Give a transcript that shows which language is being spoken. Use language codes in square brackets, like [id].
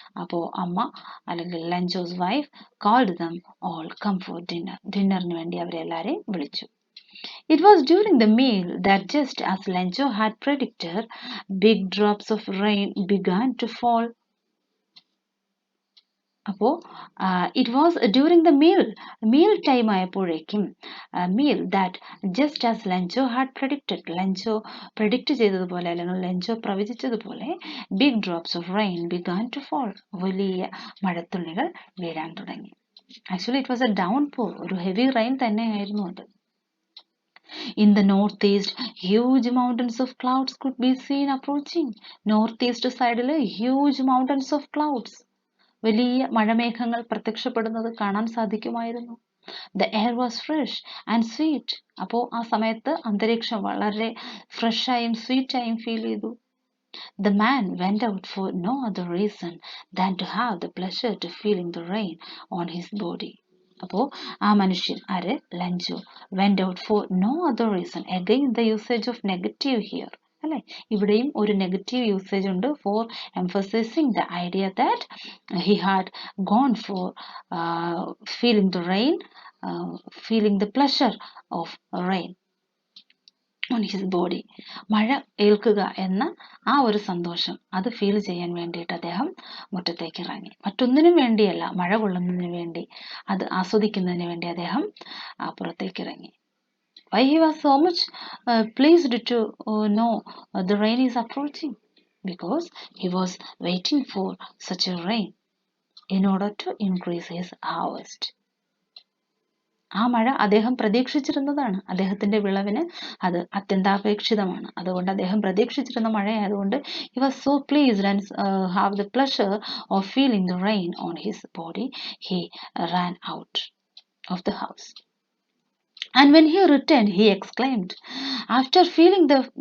[ml] അപ്പോൾ അമ്മ അല്ലെങ്കിൽ [en] Lencho's wife called them all come for dinner. [ml] ഡിന്നറിന് വേണ്ടി അവരെല്ലാവരെയും വിളിച്ചു. [en] It was during the meal that, just as Lencho had predicted, big drops of rain began to fall. [ml] അപ്പോൾ [en] it was during the meal time [ml] ആയപ്പോഴേക്കും [en] meal that, just as Lencho had predicted, Lencho predict [ml] ചെയ്തതുപോലെ അല്ലെങ്കിൽ Lencho പ്രവചിച്ചതുപോലെ [en] big drops of rain began to fall. [ml] വലിയ മഴത്തുള്ളികൾ വീഴാൻ തുടങ്ങി. [en] Actually it was a downpour, [ml] ഒരു heavy rain തന്നെയായിരുന്നു അത്. [en] In the northeast, huge mountains of clouds could be seen approaching. [ml] Northeast സൈഡിൽ [en] huge mountains of clouds, [ml] വലിയ മഴമേഘങ്ങൾ പ്രത്യക്ഷപ്പെടുന്നത് കാണാൻ സാധിക്കുമായിരുന്നു. [en] The air was fresh and sweet. [ml] അപ്പോൾ ആ സമയത്ത് അന്തരീക്ഷം വളരെ ഫ്രഷായും സ്വീറ്റായും ഫീൽ ചെയ്തു. [en] The man went out for no other reason than to have the pleasure to feeling the rain on his body. [ml] അപ്പോൾ ആ മനുഷ്യൻ ആര്, [en] Lencho, went out for no other reason. Again the usage of negative here. [ml] അല്ലെ, ഇവിടെയും ഒരു negative usage ഉണ്ട് [en] For emphasising the idea that he had gone for feeling the rain, feeling the pleasure of rain on his body. [ml] മഴ ഏൽക്കുക എന്ന ആ ഒരു സന്തോഷം അത് ഫീൽ ചെയ്യാൻ വേണ്ടിയിട്ട് അദ്ദേഹം മുറ്റത്തേക്ക് ഇറങ്ങി. മറ്റൊന്നിനും വേണ്ടിയല്ല, മഴ കൊള്ളുന്നതിന് വേണ്ടി, അത് ആസ്വദിക്കുന്നതിന് വേണ്ടി അദ്ദേഹം പുറത്തേക്ക് ഇറങ്ങി. [en] Why he was so much pleased to know the rain is approaching? Because he was waiting for such a rain in order to increase his harvest. [ml] ആ മഴ അദ്ദേഹം പ്രതീക്ഷിച്ചിരുന്നതാണ്. അദ്ദേഹത്തിന്റെ വിളവിന് അത് അത്യന്താപേക്ഷിതമാണ്. അതുകൊണ്ട് അദ്ദേഹം പ്രതീക്ഷിച്ചിരുന്ന മഴയായതുകൊണ്ട് [en] he was so pleased and have the pleasure of feeling the rain on his body. He ran out of the house. And when he returned, he exclaimed, after feeling the